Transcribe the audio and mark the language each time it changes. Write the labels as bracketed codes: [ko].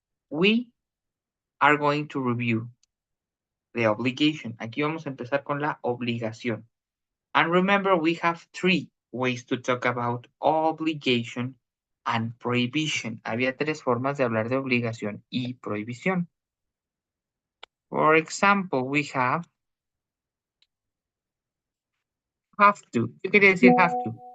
[en] We are going to review the obligation. [es] Aquí vamos a empezar con la obligación. [en] And remember, we have 3 ways to talk about obligation and prohibition. [es] Había 3 formas de hablar de obligación y prohibición. [en] For example, we have to. [es] ¿Qué quería decir [en] have to?